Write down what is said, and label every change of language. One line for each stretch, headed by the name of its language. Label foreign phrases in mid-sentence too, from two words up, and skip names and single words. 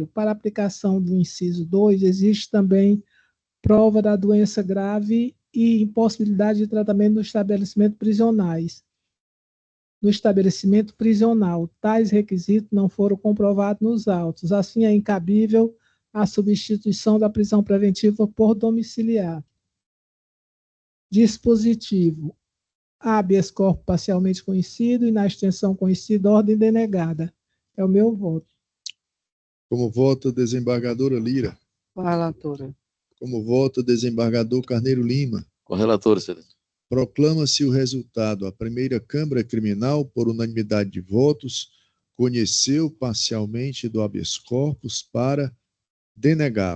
Portuguese: Para aplicação do inciso 2, existe também prova da doença grave e impossibilidade de tratamento no estabelecimento prisional. Tais requisitos não foram comprovados nos autos. Assim, é incabível a substituição da prisão preventiva por domiciliar. Dispositivo:
Latin: habeas corpus
Portuguese: parcialmente conhecido e na extensão conhecida, ordem denegada. É o meu voto. Como vota a desembargadora Lira? Com a relatora. Como vota o desembargador Carneiro Lima? Com a relatora, excelência. Proclama-se o resultado. A primeira Câmara Criminal, por unanimidade de votos, conheceu parcialmente do
Latin: habeas corpus
Portuguese: para denegá-lo.